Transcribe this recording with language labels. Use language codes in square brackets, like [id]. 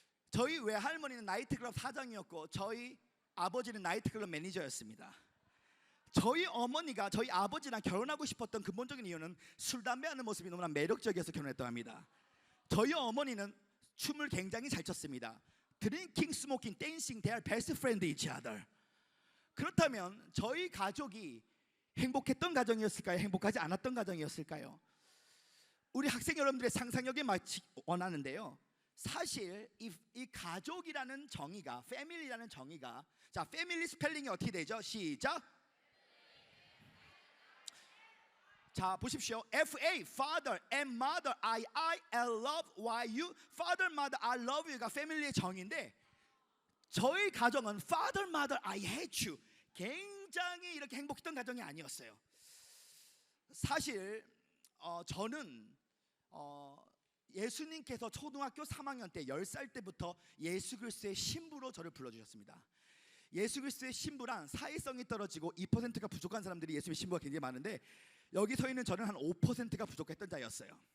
[ko] 저희 외할머니는 나이트클럽 사장이었고 저희 아버지는 나이트클럽 매니저였습니다. 저희 어머니가 저희 아버지랑 결혼하고 싶었던 근본적인 이유는 술, 담배 하는 모습이 너무나 매력적이어서 결혼했다고 합니다. 저희 어머니는 춤을 굉장히 잘 췄습니다. [en] 드링킹, 스모킹, 댄싱, they are best friend each other. [ko] 그렇다면 저희 가족이 행복했던 가정이었을까요? 행복하지 않았던 가정이었을까요? 우리 학생 여러분들의 상상력에 맞추기 원하는데요, 사실 이 가족이라는 정의가, 패밀리라는 정의가, 자, 패밀리 스펠링이 어떻게 되죠? 시작. 자, 보십시오. [en] F-A, father, and mother, I, love, Y-U, father, mother, I love you가 [ko] 패밀리의 정의인데, 저희 가정은 [en] father, mother, I hate you, [ko] 굉장히 이렇게 행복했던 가정이 아니었어요. 사실 저는 예수님께서 초등학교 3학년 때 10살 때부터 예수 그리스도의 신부로 저를 불러주셨습니다. 예수 그리스도의 신부란 사회성이 떨어지고 2%가 부족한 사람들이 예수님의 신부가 굉장히 많은데, 여기 서 있는 저는 한 5%가 부족했던 자였어요.